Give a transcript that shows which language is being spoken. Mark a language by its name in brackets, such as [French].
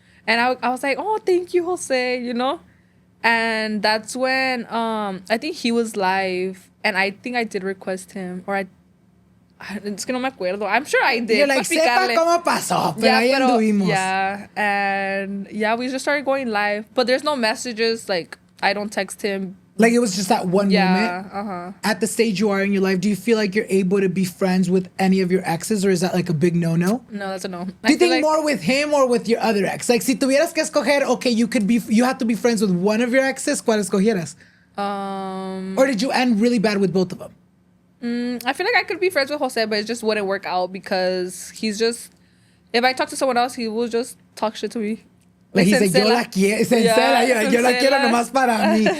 [English] And I was like, oh, thank you, Jose, you know? And that's when I think he was live and I think I did request him or [Spanish] es que no me acuerdo. [English] I'm sure I did. You're like, [Spanish] sepa cómo pasó, pero ahí anduvimos. [English] Yeah, and yeah, we just started going live. But there's no messages, like, I don't text him. Like, it was just that one moment? Yeah, At the stage you are in your life, do you feel like you're able to be friends with any of your exes, or is that like a big no-no? No, that's a no. Do you think like, more with him or with your other ex? Like, [Spanish] si tuvieras que escoger, [English] okay, you have to be friends with one of your exes, [Spanish] ¿cuál escogieras? [English] Or did you end really bad with both of them? I feel like I could be friends with Jose, but it just wouldn't work out because he's just... If I talk to someone else, he will just talk shit to me. Like he's like, [Spanish] yo la quiero, yo la quiero nomás para mí.